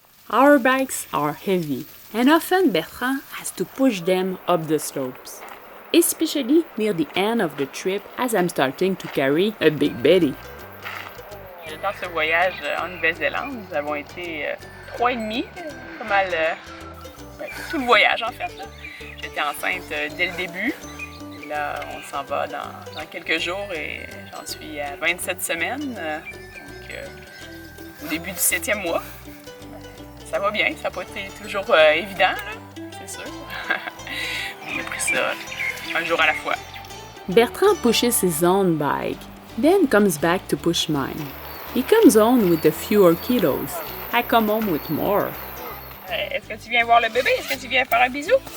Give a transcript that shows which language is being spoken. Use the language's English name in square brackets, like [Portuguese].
[English] Our bikes are heavy, and often Bertrand has to push them up the slopes, especially near the end of the trip as I'm starting to carry a big Betty. [French] Dans ce voyage en Nouvelle-Zélande, nous avons été 3 et demi, pas mal, tout le voyage en fait. J'étais enceinte dès le début. Et là, on s'en va dans quelques jours et j'en suis à 27 semaines, donc au début du 7e mois. Ça va bien, ça n'a pas été toujours évident, c'est sûr. On a pris ça un jour à la fois. [English] Bertrand pushes his own bike, then comes back to push mine. He comes home with a fewer kilos. I come home with more. [French] Est-ce que tu viens voir le bébé? Est-ce que tu viens faire un bisou?